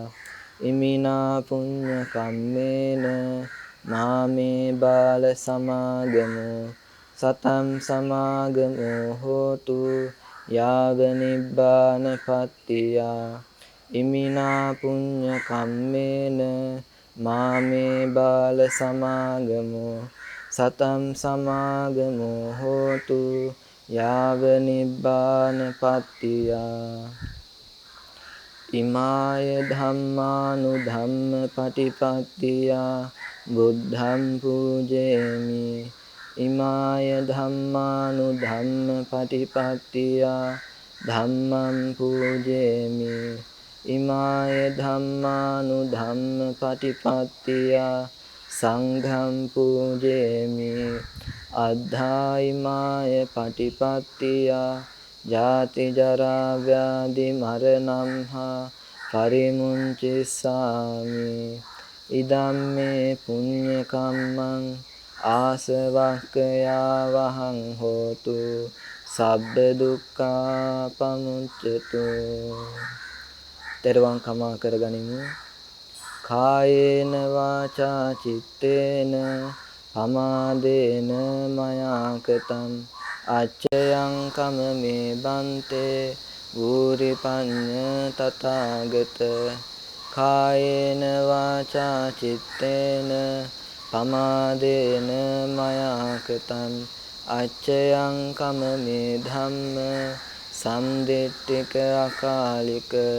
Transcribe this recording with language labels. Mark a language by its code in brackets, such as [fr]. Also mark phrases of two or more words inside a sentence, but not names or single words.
[pi] ඉමිනා පුඤ්ඤ කම්මේන මාමේ බාල සමාගමෝ සතං සමාගමෝ හෝතු යාව නිබ්බාන පත්තියා. ඉමිනා පුඤ්ඤ කම්මේන මාමේ බාල සමාගමෝ සතම් සමාගමෝ හෝතු යාව නිබ්බානපත්තියා. ඉමාය ධම්මානුධම්ම පටිපත්තියා බුද්ධං පූජේමි. ඉමාය ධම්මානුධම්ම පටිපත්තියා ධම්මං පූජේමි. ඉමාය ධම්මානුධම්ම පටිපත්තියා සංඝං පූජේමි. අද්ධායිමාය පටිපත්තියා ජාති ජරා ව්‍යාධි මරණං හා පරිමුංචිස්සාමි. ඉදම්මේ පුඤ්ඤ කම්මං ආසවක්ඛයා වහං හෝතු සබ්බ දුක්ඛා පමුච්චතු. [si] තෙරුවන් කමා කරගනිමු. [pi] කායේන වාචා චිත්තේන පමාදේන මයා කතං අච්චයං කමමේ බන්තේ භූරි පඤ්ඤ තථාගත. කායේන වාචා චිත්තේන පමාදේන මයා කතං අච්චයං කමමේ ධම්ම සම්දිට්ඨික අකාලික.